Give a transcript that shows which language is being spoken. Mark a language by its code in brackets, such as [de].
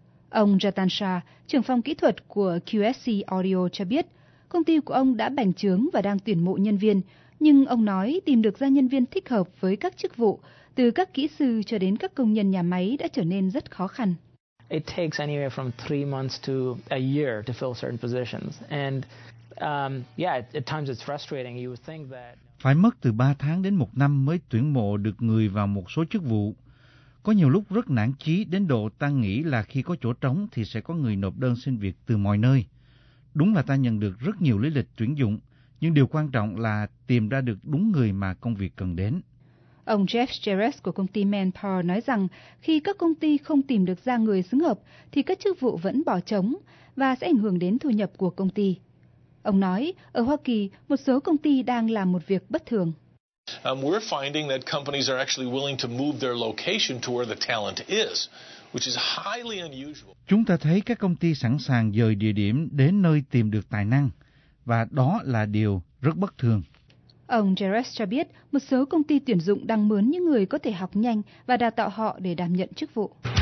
[vi] Ông Jatan Shah, trưởng phòng kỹ thuật của QSC Audio cho biết, công ty của ông đã bành trướng và đang tuyển mộ nhân viên, nhưng ông nói tìm được ra nhân viên thích hợp với các chức vụ, từ các kỹ sư cho đến các công nhân nhà máy đã trở nên rất khó khăn. [en] It takes anywhere from 3 months to a year to fill certain positions. And at times it's frustrating. You would think that. [vi] Phải mất từ 3 tháng đến 1 năm mới tuyển mộ được người vào một số chức vụ. Có nhiều lúc rất nản chí đến độ ta nghĩ là khi có chỗ trống thì sẽ có người nộp đơn xin việc từ mọi nơi. Đúng là ta nhận được rất nhiều lý lịch tuyển dụng, nhưng điều quan trọng là tìm ra được đúng người mà công việc cần đến. Ông Jeff Jarrett của công ty Manpower nói rằng khi các công ty không tìm được ra người xứng hợp thì các chức vụ vẫn bỏ trống và sẽ ảnh hưởng đến thu nhập của công ty. Ông nói, ở Hoa Kỳ, một số công ty đang làm một việc bất thường. [en] We're finding that companies are actually willing to move their location to where the talent is, which is highly unusual. [vi] Chúng ta thấy các công ty sẵn sàng dời địa điểm đến nơi tìm được tài năng, và đó là điều rất bất thường. Ông Jarrett cho biết một số công ty tuyển dụng đang mướn những người có thể học nhanh và đào tạo họ để đảm nhận chức vụ.